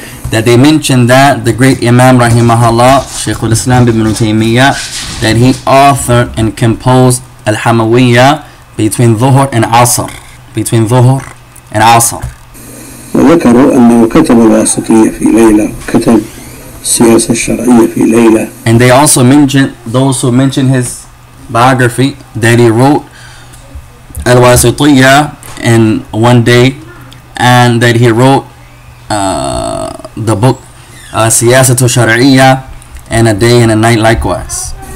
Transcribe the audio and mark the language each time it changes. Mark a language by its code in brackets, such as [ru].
[en] that they mentioned that the great Imam rahimahullah, Shaykh al-Islam ibn Taymiyyah, that he authored and composed al-Hamawiyya between Dhuhr and Asr, between Dhuhr and Asr. [ar] وذكروا أنه كتب الواسطية في ليلة وكتب السياسة الشرعية في ليلة. [en] And they also mentioned, those who mentioned his biography, that he wrote al-Wasitiyya in one day, and that he wrote the book Siyasat al-Shar'iyya in a day and a night likewise.